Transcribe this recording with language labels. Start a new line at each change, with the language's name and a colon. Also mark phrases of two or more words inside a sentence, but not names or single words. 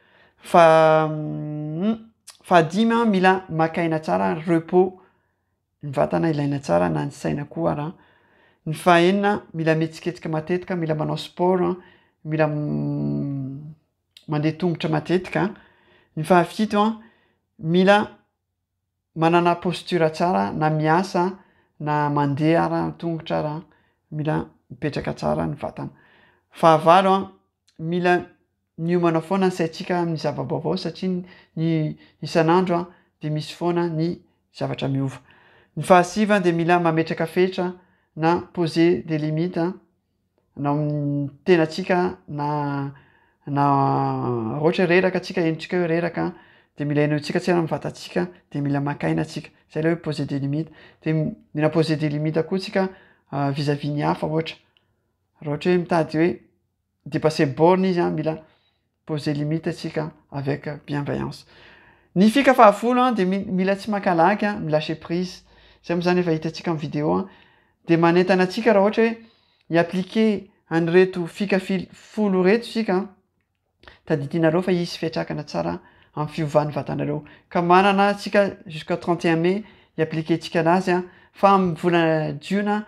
Malagasy: fahadimy mila makaina tsara repos ny vatana ilaina tsara na ny saina koa ara ny fahaenina mila mihetsiketsika matetika mila manao sport mila mandeha tongotra matetika ny fahafito mila manana posture tsara na miasa na mandeha ara tongotra ara mila mipetraka tsara ny vatana fahavalo mila miomana foana ny saitsika amin'ny zava-baovao satria ny isan'andro de misy foana ny zavatra miova ny fahasivy de mila mametraka fetra na
French: poser des limites
Malagasy: na tenatsika na ohatra reraka atsika enitsika hoe reraka de mila enotsika tsara amin'ny vatatsika de mila makaina atsika zay le hoe
French: poser des limites
Malagasy: de mila
French: poser des limites
Malagasy: koa tsika
French: vis-à-vis
Malagasy: ny hafa ohatra raha ohatra hoe mitady hoe
French: dépasser borne
Malagasy: izy mila
French: poser limite
Malagasy: atsika
French: avec bienveillance
Malagasy: ny fika fahafolo de mila tsy makalaky
French: milâcher prise
Malagasy: zay moa zany efa hitatsika amin'ny vidéo de manentana atsika raha ohatra hoe hiappliquer an'ireto fika folo reto sika taditinareo fa hisy fiatrakana tsara amin'ny fiovan'ny vatanareo ka manana atsika
French: jusqu'à 31 mai
Malagasy: hiappliquer tsika anazy fa amin'ny volana jiona